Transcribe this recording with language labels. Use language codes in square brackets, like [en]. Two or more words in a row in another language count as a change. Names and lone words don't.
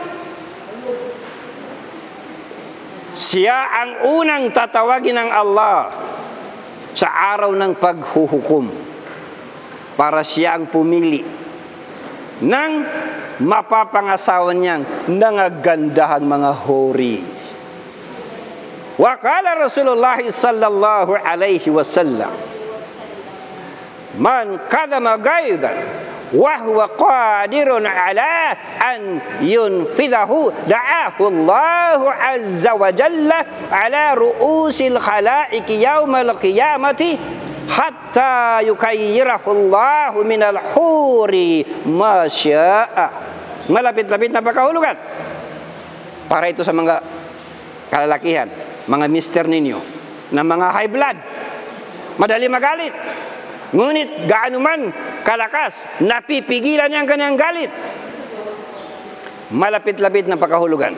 [tl] Siya ang unang tatawagin ng Allah sa araw ng paghuhukom para siya ang pumili ng mapapangasawa niyang nangagandahang mga hori. [ar] وقال رسول الله صلى الله عليه وسلم من كظم غيظا وهو قادر على أن ينفذه دعاه الله عز وجل على رؤوس الخلائق يوم القيامة حتى يخيره الله من الحور ما شاء." [tl] Malapit-lapit na pagkahulugan. Para ito sa mga kalalakihan, mga mister ninyo na mga [en] high blood, [tl] madali magalit. Ngunit gaano man kalakas, napipigilan niya ang kanyang galit. Malapit-lapit na pagkahulugan.